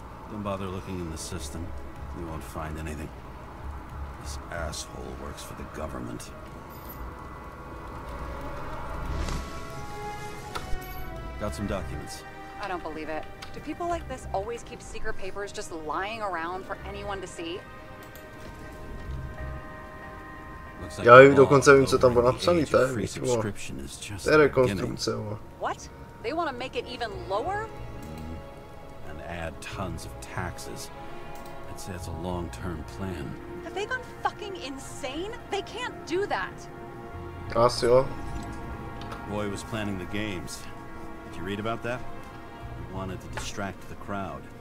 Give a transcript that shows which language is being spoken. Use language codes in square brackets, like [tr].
[en] Don't bother looking in the system. You won't find anything. This asshole works for the government. Got some documents. I don't believe it. Do people like this always keep secret papers just lying around for anyone to see? [cs] Já jim dokonce vím, co tam bylo napsaný, to je rekonstrukce. [en] What? They want to make it even lower? And add tons of taxes. I'd say it's a long-term plan. Have they gone fucking insane? They can't do that. [cs] Asi jo. [en] Roy was planning the games. Did you read about that? He wanted to distract the crowd.